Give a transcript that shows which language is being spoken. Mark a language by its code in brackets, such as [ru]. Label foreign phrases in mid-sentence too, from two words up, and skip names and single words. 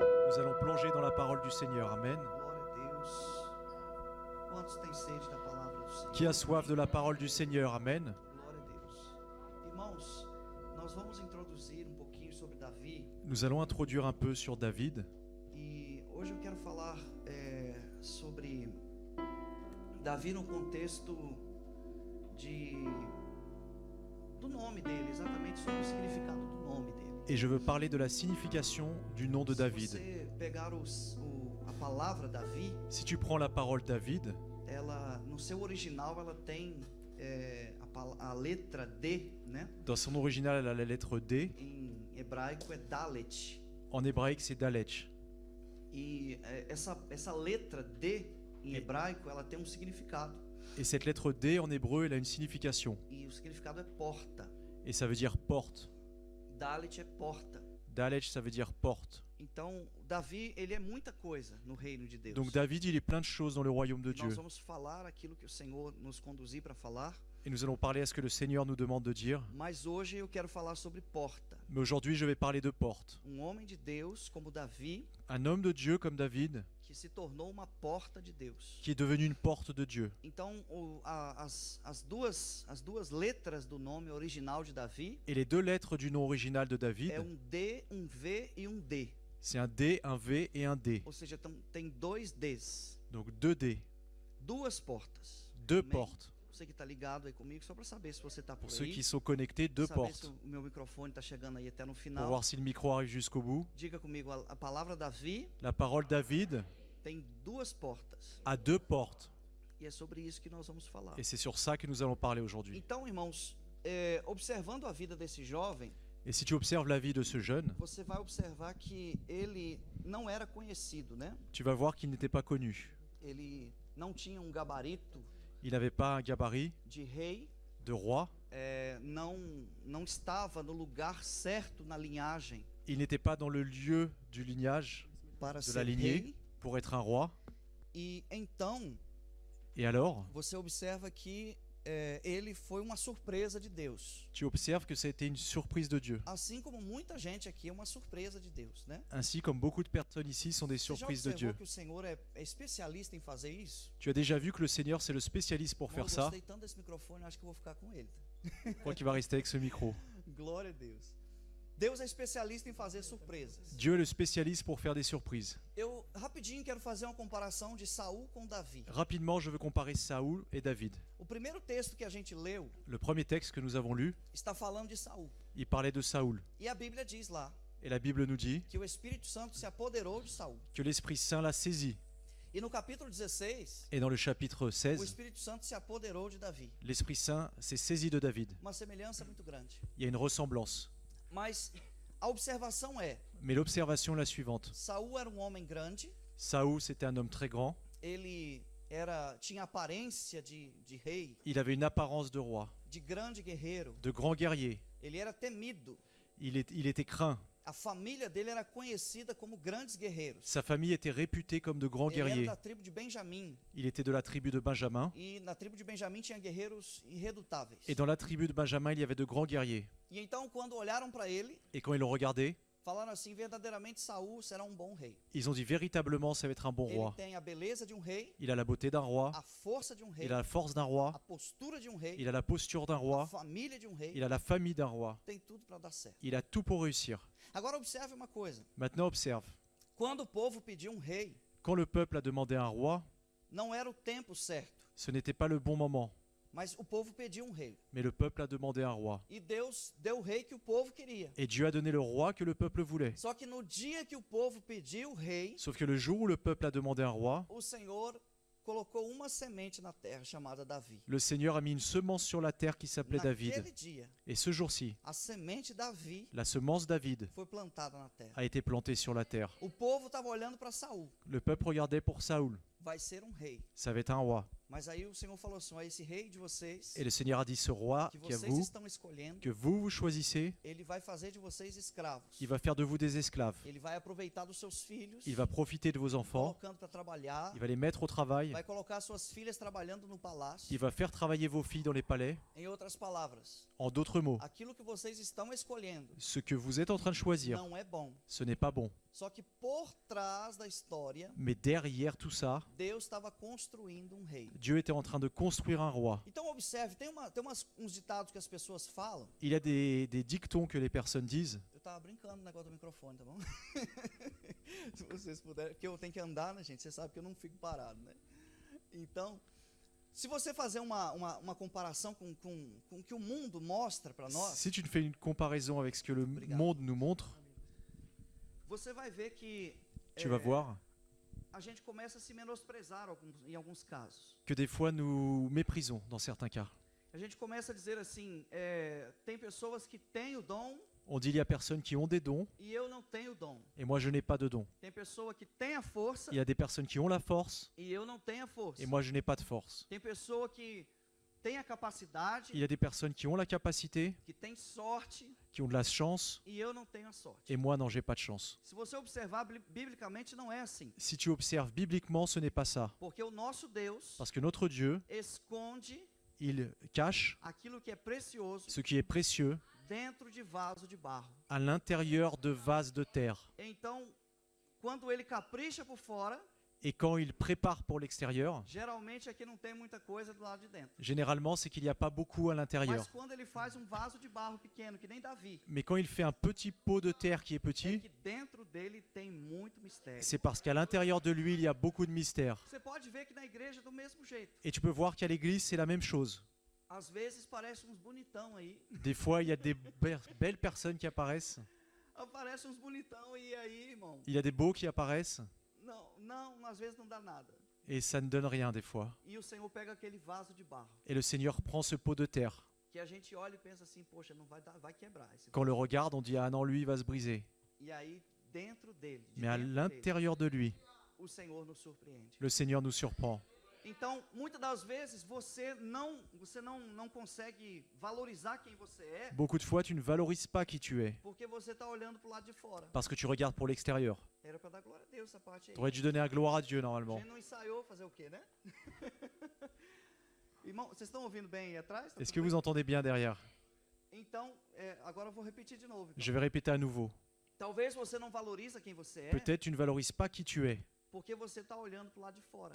[fr] Nous allons plonger dans la parole du Seigneur. Amen. [pt] Glória a Deus. Quantos têm sede da palavra do Senhor? [fr] Qui a soif de la parole du Seigneur? Amen. [pt] Glória a Deus. Irmãos, nós vamos introduzir um pouquinho sobre Davi. [fr] Nous allons introduire un peu sur David. [pt] E hoje eu quero falar sobre Davi no contexto do nome dele, exatamente sobre o significado do nome dele. [fr] Et je veux parler de la signification du nom de [pt] Se [fr] David. [pt] você pegar a palavra Davi, [fr] Si tu prends la parole David, [pt] ela no seu original ela tem a letra D, né? [fr] dans son original elle a la lettre D. [pt] Em hebraico é Dalet. [fr] En hébraïque c'est Dalech. [pt] E essa letra D em hebraico ela tem um significado. [fr] Et cette lettre D en hébreu elle a une signification. [pt] E o significado é porta. [fr] Et ça veut dire porte. [pt] Dalet é porta. [fr] Dalech ça veut dire porte. [pt] Então, Davi, ele é muita coisa no reino de Deus. [fr] Donc David il est plein de choses dans le royaume de Dieu. [pt] Nós vamos falar aquilo que o Senhor nos conduzir para falar. [fr] Et nous allons parler à ce que le Seigneur nous demande de dire. [pt] Mas hoje eu quero falar sobre porta. [fr] Mais aujourd'hui je vais parler de porte. [pt] Homem de Deus como Davi, [fr] Un homme de Dieu comme David, [pt] que se tornou uma porta de Deus. [fr] qui est devenu une porte de Dieu. [pt] Então, as duas letras do nome original de Davi [fr] Et les deux lettres du nom original de David, [pt] é D, V e D. [fr] c'est un D, un V et un D. [pt] Ou seja, tem dois Ds. [fr] Donc deux D, [pt] Duas portas. [fr] deux [pt] Amém? [fr] portes. [pt] Você que está ligado aí comigo, só para saber se você está por [fr] Pour ceux [pt] aí. [fr] qui sont connectés, deux [pt] Saber se [fr] portes. [pt] o meu microfone está chegando aí até no [fr] Pour [pt] final. [fr] voir si le micro arrive jusqu'au bout. [pt] Diga comigo, a palavra Davi [fr] La parole David [pt] tem duas portas. [fr] a deux portes. [pt] E é sobre isso que nós vamos falar. [fr] Et c'est sur ça que nous allons parler aujourd'hui. [pt] Então, irmãos, observando a vida desse jovem, [fr] Et si tu observes la vie de ce jeune, [pt] você vai observar que ele não era conhecido, né? [fr] tu vas voir qu'il n'était pas connu. [pt] Ele não tinha gabarito [fr] Il n'avait pas un gabarit [pt] de rei, [fr] de roi. [pt] não estava no lugar certo na linhagem [fr] Il n'était pas dans le lieu du lignage, [pt] para [fr] de [pt] ser [fr] la lignée, [pt] rei. [fr] pour être un roi. [pt] E então [fr] Et alors, [pt] você observa que ele foi uma surpresa de Deus. [fr] tu observes que ça a été une surprise de Dieu. [pt] Assim como muita gente aqui é uma surpresa de Deus, né? [fr] Ainsi comme beaucoup de personnes ici sont des [pt] Você já [fr] surprises de [pt] observou [fr] Dieu. [pt] que o Senhor é especialista em fazer isso? [fr] Tu as déjà vu que le Seigneur c'est le spécialiste pour [pt] Eu [fr] faire ça. [pt] gostei tanto desse microfone, eu acho que eu vou ficar com ele. [fr] Je crois qu'il va rester avec ce micro. [pt] Glória a Deus. Deus é especialista em fazer surpresas. [fr] Dieu est le spécialiste pour faire des surprises. [pt] Eu rapidinho quero fazer uma comparação de Saul com Davi. [fr] Rapidement, je veux comparer Saoul et David. [pt] O primeiro texto que a gente leu [fr] Le premier texte que nous avons lu, [pt] está falando de Saul. [fr] il parlait de Saoul. [pt] E a Bíblia diz lá [fr] Et la Bible nous dit [pt] que o Espírito Santo se apoderou de Saul. [fr] que l'Esprit Saint l'a saisi. [pt] E no capítulo 16, [fr] Et dans le chapitre [pt] o [fr] 16, [pt] Espírito Santo se apoderou de Davi. [fr] l'Esprit Saint s'est saisi de David. [pt] Uma semelhança muito grande. [fr] Il y a une ressemblance. [pt] Mas a observação é, [fr] Mais l'observation est la suivante. [pt] Saul era homem grande, [fr] Saoul, c'était un homme très grand. [pt] ele tinha aparência de rei, [fr] Il avait une apparence de roi, [pt] de grande guerreiro. [fr] de grand guerrier. [pt] Ele era temido. [fr] Il était craint. [pt] A família dele era conhecida como grandes guerreiros. [fr] Sa famille était réputée comme de grands [pt] Ele era [fr] guerriers. [pt] da tribo de Benjamim. [fr] Il était de la tribu de Benjamin. [pt] E na tribo de Benjamim tinha guerreiros irredutáveis. [fr] Et dans la tribu de Benjamin, il y avait de grands guerriers. [pt] E então, quando olharam para ele, [fr] Et quand ils l'ont regardé, [pt] falaram assim: verdadeiramente Saul será um bom rei. [fr] ils ont dit véritablement ça va être un bon [pt] Ele [fr] roi. [pt] tem a beleza de rei, [fr] Il a la beauté d'un roi, [pt] a força de rei, [fr] il a la force d'un [pt] a [fr] roi, [pt] postura de rei, [fr] il a la posture d'un [pt] a [fr] roi, [pt] família de rei. [fr] il a la famille d'un roi. [pt] Tem tudo para dar certo. [fr] Il a tout pour réussir. [pt] Agora observe uma coisa: [fr] Maintenant observe, [pt] quando o povo pediu rei, [fr] quand le peuple a demandé un roi, [pt] não era o tempo certo, [fr] ce n'était pas le bon moment. [pt] mas o povo pediu rei. [fr] Mais le peuple a demandé un roi. [pt] E Deus deu o rei que o povo queria. [fr] Et Dieu a donné le roi que le peuple voulait. [pt] Só que no dia que o povo pediu o rei, [fr] Sauf que le jour où le peuple a demandé un roi, [pt] o Senhor colocou uma semente na terra chamada Davi. [fr] le Seigneur a mis une semence sur la terre qui s'appelait [pt] Naquele [fr] David. [pt] dia, [fr] Et ce jour-ci, [pt] a semente Davi [fr] la semence David [pt] foi plantada na terra. [fr] a été plantée sur la terre. [pt] O povo estava olhando para Saul. [fr] Le peuple regardait pour Saoul. [pt] Vai ser rei. [fr] Ça va être un roi. [pt] Mas aí o Senhor falou assim, ó, esse rei de vocês, [fr] Et le Seigneur a dit, ce roi [pt] que [fr] qui est à [pt] vocês [fr] vous, [pt] estão escolhendo, [fr] que vous choisissez, [pt] ele vai fazer de vocês escravos. [fr] il va faire de vous des esclaves. [pt] Ele vai aproveitar dos seus filhos, [fr] Il va profiter de vos enfants, [pt] colocando para trabalhar, [fr] il va les mettre au travail, [pt] vai colocar suas filhas trabalhando no palácio. [fr] il va faire travailler vos filles dans les palais. [pt] Em outras palavras, [fr] En d'autres mots, [pt] aquilo que vocês estão escolhendo [fr] ce que vous êtes en train de choisir, [pt] não é bom. [fr] ce n'est pas bon. [pt] Só que por trás da história, [fr] Mais derrière tout ça, [pt] Deus estava construindo um rei. [fr] Dieu était en train de construire un roi. [pt] Então observe, tem uns ditados que as pessoas falam. [fr] Il y a des dictons que les personnes disent. [pt] Eu tava brincando no negócio do microfone, tá bom? Se vocês puderem, porque eu tenho que andar, né, gente? Você sabe que eu não fico parado, né? Então, se você fazer uma comparação com o que o mundo mostra para nós, [fr] Si tu fais une comparaison avec ce que le monde nous montre, [pt] você vai ver que [fr] tu vas voir [pt] a gente começa a se menosprezar em alguns casos. [fr] que des fois nous méprisons dans certains cas. [pt] A gente começa a dizer assim, tem pessoas que têm o dom [fr] On dit il y a personnes qui ont des dons [pt] e eu não tenho o dom. [fr] et moi je n'ai pas de dons. [pt] Tem pessoa que tem a força [fr] Il y a des personnes qui ont la force [pt] e eu não tenho a força. [fr] et moi je n'ai pas de force. [pt] Tem pessoa que tem a capacidade, [fr] Il y a des personnes qui ont la capacité, [pt] que tem sorte [fr] qui ont de la chance [pt] e eu não tenho a sorte. [fr] et moi non, j'ai pas de chance. [pt] Se você observar biblicamente não é assim, [fr] Si tu observes bibliquement, ce n'est pas ça. [pt] porque o nosso Deus [fr] Parce que notre Dieu, [pt] esconde [fr] il cache [pt] aquilo que é precioso [fr] ce qui est précieux [pt] dentro de vaso de barro. [fr] à l'intérieur de vases de terre. [pt] Então, quando ele capricha por fora, [fr] Et quand il prépare pour l'extérieur, [pt] geralmente aqui não tem muita coisa do lado de dentro. [fr] généralement, c'est qu'il n'y a pas beaucoup à l'intérieur. [pt] Mas quando ele faz vaso de barro pequeno, que nem Davi, [fr] Mais quand il fait un petit pot de terre qui est [pt] é [fr] petit, [pt] que dentro dele tem muito mistério. [fr] c'est parce qu'à l'intérieur de lui, il y a beaucoup de mystères. [pt] Você pode ver que na igreja é do mesmo jeito. [fr] Et tu peux voir qu'à l'église, c'est la même chose. [pt] Às vezes parece uns bonitão aí, [fr] Des fois, il y a des belles personnes qui apparaissent. [pt] aparece uns bonitão e aí, irmão, [fr] Il y a des beaux qui apparaissent. [pt] não, às vezes não dá nada. [fr] Et ça ne donne rien des fois. [pt] E o Senhor pega aquele vaso de barro, [fr] Et le Seigneur prend ce pot de terre. [pt] que a gente olha e pensa assim, poxa, não vai dar, vai quebrar esse [fr] Quand on [pt] vaso. [fr] le regarde, on dit ah non, lui, il va se briser. [pt] E aí dentro dele, de [fr] Mais à [pt] dentro dele, [fr] l'intérieur de lui, [pt] o Senhor nos surpreende. [fr] le Seigneur nous surprend. [pt] Então, muitas das vezes você não consegue valorizar quem você é, [fr] Beaucoup de fois, tu ne valorises pas qui tu es [pt] porque você está olhando para o lado de fora. [fr] parce que tu regardes pour l'extérieur. [pt] Era para dar glória a Deus essa parte aí. [fr] Tu aurais dû donner la gloire à Dieu [pt] A [fr] normalement. [pt] gente não ensaiou fazer o quê, né? Irmão, vocês estão ouvindo bem aí atrás? Tá [fr] Est-ce [pt] tudo [fr] que [pt] bem? [fr] vous entendez bien derrière? [pt] Então, agora eu vou repetir de novo. Então. [fr] Je vais répéter à nouveau. [pt] Talvez você não valoriza quem você é, [fr] Peut-être tu ne valorises pas qui tu es [pt] porque você está olhando para o lado de fora.